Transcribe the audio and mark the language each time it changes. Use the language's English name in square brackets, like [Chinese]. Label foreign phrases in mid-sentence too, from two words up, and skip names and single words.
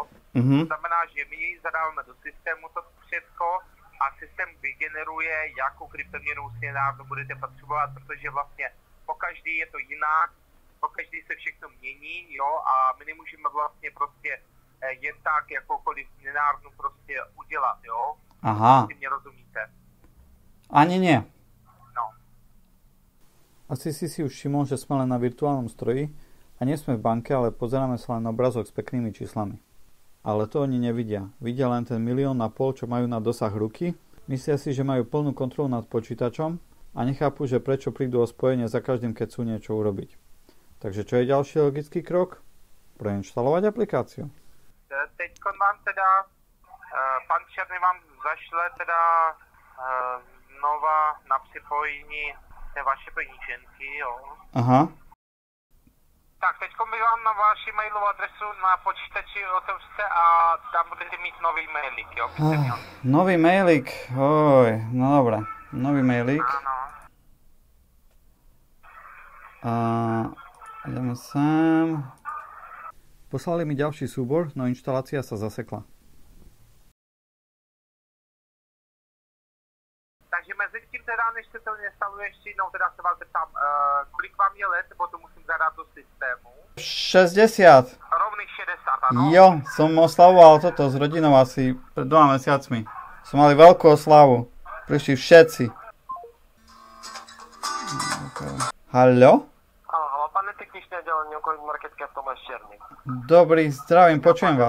[Czech] To znamená, že my ji zadáváme do systému to všechno a systém vygeneruje, jakou kryptoměnu směnárnu budete potřebovat, protože vlastně po každý je to jinak, po každý se všechno mění, jo, a my nemůžeme vlastně prostě jen tak jakoukoliv směnárnu prostě udělat, jo. Aha. Ty mě rozumíte? [Slovak] Ani nie. No. Asi si už všimol, že sme len na virtuálnom stroji a nie sme v banke, ale pozeráme sa len na obrazok s peknými číslami. Ale to oni nevidia. Vidia len ten 1,5 milióna, čo majú na dosah ruky. Myslia si, že majú plnú kontrolu nad počítačom a nechápu, že prečo prídu o spojenie za každým, keď chcú niečo urobiť. Takže čo je ďalší logický krok? Preinštalovať aplikáciu. [Czech] Teďko vám teda, pan Černý vám zašle teda znova na připojení té vaše peníženky, jo. Aha. Tak, teďko by vám na vaši mailovou adresu na počítači otevřte a tam budete mít nový mailik, jo. [Slovak] Nový mailik, oj, no dobré. Nový mailik. Áno. A ideme sem. Poslali mi ďalší súbor, no inštalácia sa zasekla. [Czech] Takže mezi tím teda, než se to instaluje ještě jednou, teda se vás zeptám, kolik vám je let, nebo to musím zadat do systému? 60. Rovných 60, ano? [Slovak] Jo, som oslavoval toto s rodinou asi pred 2 mesiacmi. Som mali veľkú oslavu. Prišli všetci. Okay. Haló? [Czech] Halo, pane techničné oddelenie Coin Market Cap Tomáš Černý. [Slovak] Dobrý, zdravím, počujem vás.